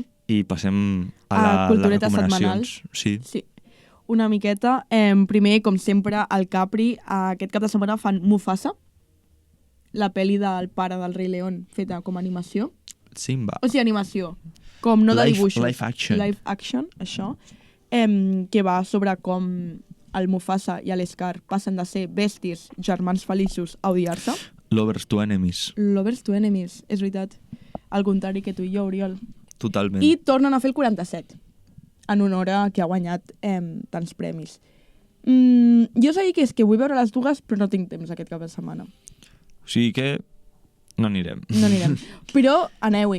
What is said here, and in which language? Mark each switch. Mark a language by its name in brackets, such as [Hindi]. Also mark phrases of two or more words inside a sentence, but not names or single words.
[Catalan] i passem a A les culturetes recomanacions. Sí. Sí. Una miqueta. Primer, com sempre, al Capri, aquest cap de setmana fan Mufasa, la pel·li del pare del Rei León, feta com a animació. Simba. O sigui, animació. Com no de dibuixos. [English] Live action. Live action, [Catalan] això. Que va sobre com el Mufasa i l'Scar passen de ser bèsties, germans feliços, a odiar-se. [English] Lovers to enemies. Lovers to enemies, [Catalan] és veritat. Al contrari que tu i jo, Oriol. Totalment. I tornen a fer el 47, en honor a que ha guanyat tants premis. Jo sé que és que vull veure les dues, però no tinc temps aquest cap de setmana. O sigui que no anirem. No anirem. Però aneu-hi.